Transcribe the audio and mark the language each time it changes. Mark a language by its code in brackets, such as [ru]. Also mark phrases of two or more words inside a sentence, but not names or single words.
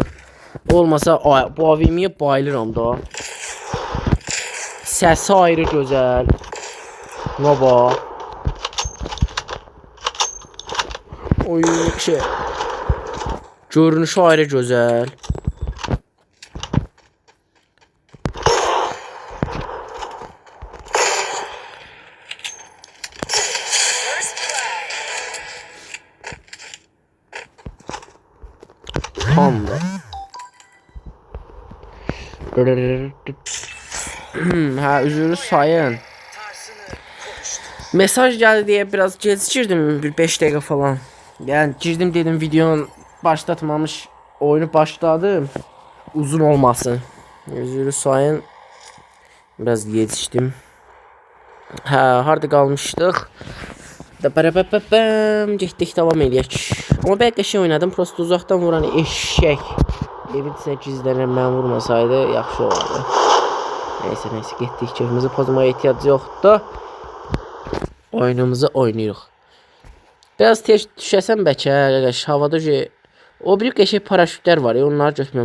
[az] Olmasa bu AVM-yə bayılıram da. Səsi ayrı gözəl. Baba. Oy şey. Görünüşü ayrı gözəl. [en] First blood. [az] Tamdır. Ha üzürü sayın. [tr] Tarzını konuştu. Mesaj geldi diye biraz gecikirdim bir 5 dakika falan. Yani girdim dedim videonun başlatmamış oyunu başladım. [az] Uzun olmasın. Üzürü sayın. Biraz yetiştim. [tr] Ha harda kalmıştık. [az] Da barababam getdik devam edək. [tr] Ama ben qəşəng oynadım. [az] Prosta uzaktan vuran eşek. Evin 8'dən mən vurmasaydı yaxşı olardı. Neyse getdik. Keyfimizi pozmaya ehtiyac yoxdur. Oyunumuzu oynayırıq. Biraz tez düşəsən bəlkə, qardaş, havada o bir qəşəng paraşütlər var ya, onları götürməm.